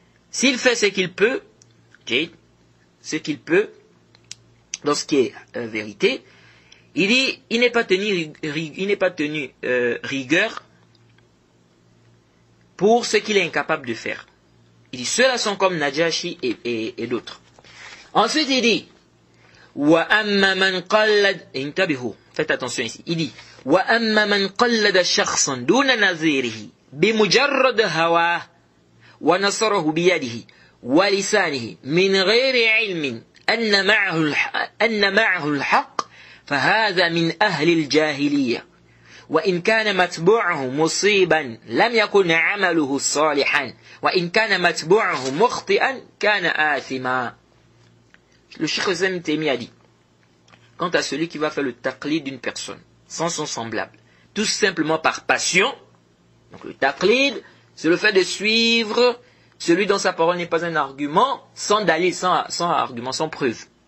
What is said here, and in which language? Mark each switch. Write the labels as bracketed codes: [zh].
[fr] S'il fait ce qu'il peut, ce qu'il peut, dans ce qui est vérité, il dit, il n'est pas tenu rigueur pour ce qu'il est incapable de faire. Il dit, ceux-là sont comme Najashi et d'autres. Ensuite, il dit, [ar] وَأَمَّا مَنْ قَلَّدْ انتبهوا, [fr] faites attention ici, il dit, [ar] وَأَمَّا مَنْ قَلَّدَ شَخْصًا دُونَ نَظِيرِهِ بِمُجَرَّدْ هَوَاهُ وَنَصَرَهُ بِيَدِهِ وَلِسَانِهِ مِنْ غَيْرِ عِلْمٍ أَنَّ مَعَهُ الْحَقِّ فهذا من أهل الجاهلية وإن كان متبوعه مصيبا لم يكن عمله صالحا وإن كان متبوعه مخطئا كان آثما. [fr] Le Cheikh Ibn Taymiyyah a dit, quant à celui qui va faire le taqlid d'une personne sans son semblable, tout simplement par passion, donc le taqlid, c'est le fait de suivre celui dont sa parole n'est pas un argument, sans dalil, sans argument, sans preuve.